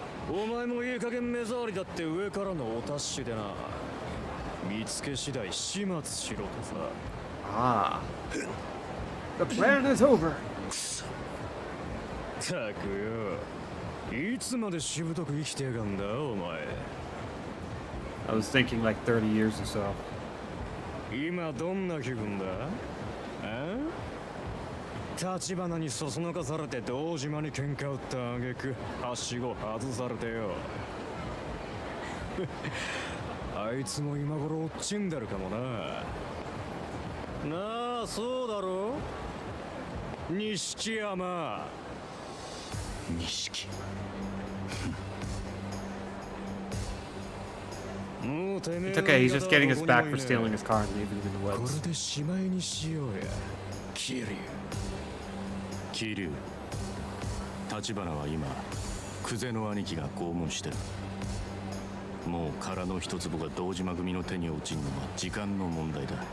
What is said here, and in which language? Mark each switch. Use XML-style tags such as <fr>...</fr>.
<ja>お前もいい加減目障りだって上からのお達しでな。見つけ次第始末しろとさ。</ja> <en>Ah. The plan is over.</en> <ja>たくよ。いつまでしぶとく生きてやがんだお前。</ja> <en>I was thinking like 30 years or so.</en> <ja>今どんな気分だ？橘にそそのかされて堂島に喧嘩売った挙句はしご外されてよ。あいつも今頃落ちんでるかもな。なあ、そうだろ？錦山。錦。</ja> <en>It's okay, he's just getting us back for stealing his car and leaving him in the</en> <ja>こ</ja> <en>woods.</en> <ja>れでしまいにしようや。桐生。橘は今久世の兄貴が拷問してる。もう殻の一坪が堂島組の手に落ちるのは時間の問題だ。</ja>